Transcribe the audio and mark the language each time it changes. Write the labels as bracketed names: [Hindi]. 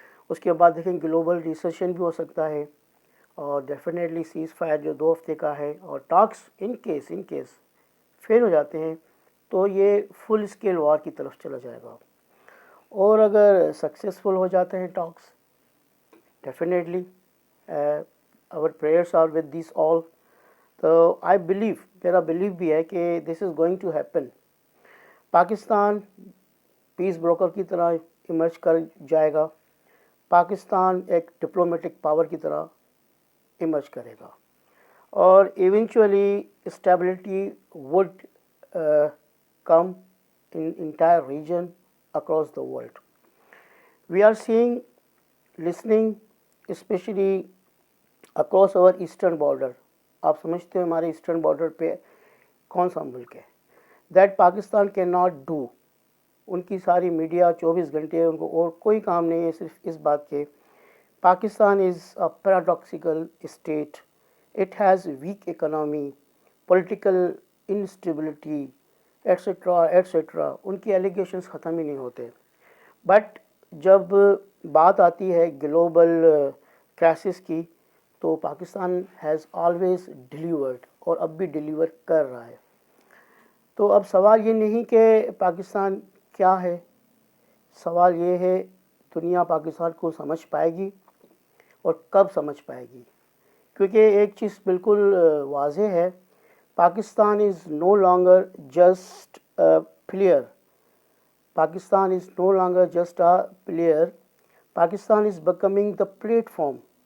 [Urdu] اس کے بعد دیکھیں گلوبل ریسیشن بھی ہو سکتا ہے، اور ڈیفینیٹلی سیز فائر جو 2 ہفتے کا ہے، اور ٹاکس ان کیس فیل ہو جاتے ہیں تو یہ فل اسکیل وار کی طرف چلا جائے گا. اور اگر سکسیزفل ہو جاتے ہیں ٹاکس، definitely [English] our prayers are with these all. تو I believe، [Urdu] میرا بلیو بھی ہے کہ [English] this is going to happen. [Urdu] Pakistan piece broker کی طرح ایمرج کر جائے گا. پاکستان ایک ڈپلومیٹک پاور کی طرح ایمرج کرے گا، [English] اور eventually stability would come in entire region across the world. We are seeing, listening, especially across our eastern border. [Urdu] آپ سمجھتے ہو ہمارے ایسٹرن بارڈر پہ کون سا ملک ہے [English] That Pakistan can not do. [Urdu] ان کی ساری میڈیا 24 گھنٹے ان کو اور کوئی کام نہیں ہے صرف اس بات کے. [English] Pakistan is a paradoxical state. It has weak economy, political instability, etcetera etcetera. [Urdu] ان کی ایلیگیشنس ختم ہی نہیں ہوتے. بٹ جب بات آتی ہے گلوبل کرائسس کی تو پاکستان [English] has always delivered [Urdu] اور اب بھی ڈیلیور کر رہا ہے. تو اب سوال یہ نہیں کہ پاکستان کیا ہے, سوال یہ ہے دنیا پاکستان کو سمجھ پائے گی اور کب سمجھ پائے گی. کیونکہ ایک چیز بالکل واضح ہے, پاکستان [English] Is no longer just a player. Pakistan is no longer just a player. Pakistan is becoming the platform.